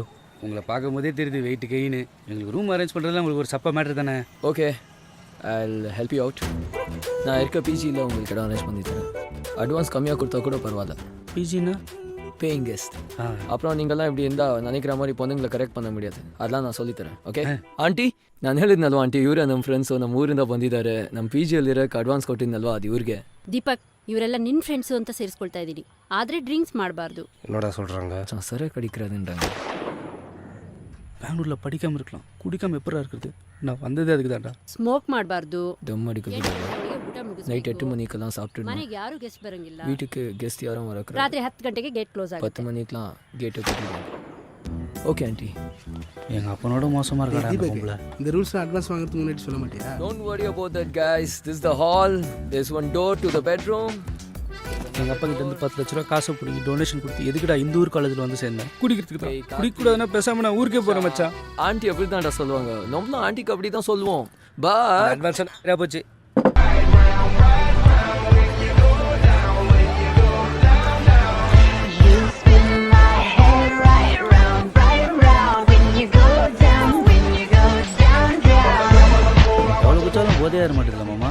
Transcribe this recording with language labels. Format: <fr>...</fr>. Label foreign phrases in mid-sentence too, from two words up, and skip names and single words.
<ta>உங்களை பார்க்கும் போதே தெரியுது</ta> <en>weight gain.</en> <ta>எங்களுக்கு</ta> <en>room arrange</en> <ta>பண்ணுறதுல உங்களுக்கு ஒரு சப்பா மேட்ரு தானே?</ta> <en>Okay, I'll help you out.</en> <ta>நான் இருக்க பிஜியில் உங்களுக்கு இடம் அரேஞ்ச் பண்ணி தரேன். அட்வான்ஸ் கம்மியாக கொடுத்தா கூட பரவாயில்ல. பிஜின்னா</ta> <en>Paying guest.</en> <ta>அப்புறம் நீங்கள்லாம் இப்படி இருந்தால் நினைக்கிற மாதிரி பொண்ணுங்களை கரெக்ட் பண்ண முடியாது, அதெல்லாம் ನಾನು சொல்லித்தரேன்.</ta> <kn>ಓಕೆ ಆಂಟಿ, ನಾನು ಹೇಳಿದ್ನಲ್ವ ಆಂಟಿ ಇವರೇ ನಮ್ಮ ಫ್ರೆಂಡ್ಸು, ನಮ್ಮ ಊರಿಂದ ಬಂದಿದ್ದಾರೆ, ನಮ್ಮ ಪಿ ಜಿಯಲ್ಲಿರೋಕ್ಕೆ ಅಡ್ವಾನ್ಸ್ ಕೊಟ್ಟಿದ್ನಲ್ವ ಅದು ಇವ್ರಿಗೆ. ದೀಪಕ್, ಇವರೆಲ್ಲ ನಿನ್ನ ಫ್ರೆಂಡ್ಸು ಅಂತ ಸೇರಿಸ್ಕೊಳ್ತಾ ಇದ್ದೀನಿ, ಆದರೆ ಡ್ರಿಂಕ್ಸ್ ಮಾಡಬಾರ್ದು.</kn> <ta>என்னடா சொல்கிறாங்க? சரி கடிக்கிறாதுன்றாங்க. பெங்களூரில் படிக்காமல் இருக்கலாம், குடிக்காமல் எப்படா இருக்கிறது? நான் வந்ததே அதுக்கு தான்டா.</ta> <kn>ಸ್ಮೋಕ್ ಮಾಡಬಾರ್ದು.</kn> <ta>தம் அடிக்கக்கூடாது. நைட் 8 மணிக்கெல்லாம் சாப்பிட்டு</ta> <kn>ಮನೆಗೆ ಯಾರು ಗೆಸ್ಟ್ ಬರಂಗಿಲ್ಲ.</kn> <ta>வீட்டுக்கு கெஸ்ட் யாரும் வரக்கூடாது.</ta> <kn>ರಾತ್ರಿ 10 ಗಂಟೆಗೆ</kn> <en>gate close</en> <kn>ಆಗುತ್ತೆ.</kn> <ta>10 மணிக்கெலாம் கேட்டை கட்டிடுவாங்க.</ta> <en>okay aunty.</en> <ta>எங்கள் அப்பனோட மோசமாக இருக்காடா அந்த பொம்பளை. இந்த</ta> <en>rules advance</en> <ta>வாங்குறதுக்கு முன்னாடி சொல்ல மாட்டியா?</ta> <en>Don't worry about that guys. This is the hall. There's one door to the bedroom.</en> <ta>எங்கள் அப்பா கிட்ட இருந்து 10 லட்ச ரூபா காசு பிடிச்சி டொனேஷன் கொடுத்து எதுக்குடா இந்த ஊர் காலேஜில் வந்து சேர்ந்தேன்? குடிக்கிறதுக்கு தான். குடிக்கூடாதுன்னா பேசாமல் நான் ஊருக்கே போகிறேன் மச்சான். ஆண்டி அப்படி தான்டா சொல்லுவாங்க, நம்மளும் ஆண்டிக்கு அப்படி தான் சொல்லுவோம். பட் அட்வான்ஸ் நிறையா போச்சு. போதே ஏற மாட்டேங்குது மாமா.</ta>